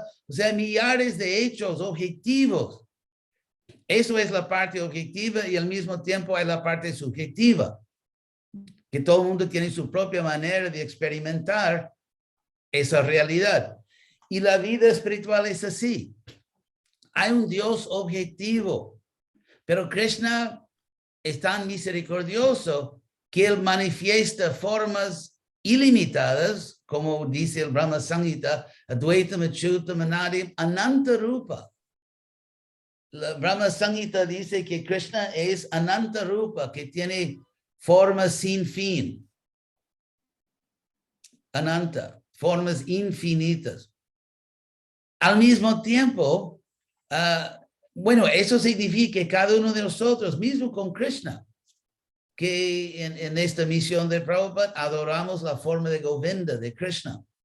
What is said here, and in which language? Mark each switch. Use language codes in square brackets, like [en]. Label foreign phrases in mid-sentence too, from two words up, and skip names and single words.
[es] O sea, millares de hechos objetivos. Eso es la parte objetiva y al mismo tiempo hay la parte subjetiva, que todo el mundo tiene su propia manera de experimentar esa realidad. Y la vida espiritual es así. Hay un Dios objetivo, pero Krishna es tan misericordioso que él manifiesta formas ilimitadas, como dice el Brahma Samhita, [sa] अद्वैतम् अच्युतम् अनादिम् अनन्त रूप. [es] La Brahma Samhita dice que Krishna es [sa] अनन्त रूप, [es] que tiene formas sin fin. Ananta, formas infinitas. Al mismo tiempo, bueno, eso significa que cada uno de nosotros, mismo con Krishna, que en esta misión de Prabhupada adoramos la forma de Govinda, de Krishna.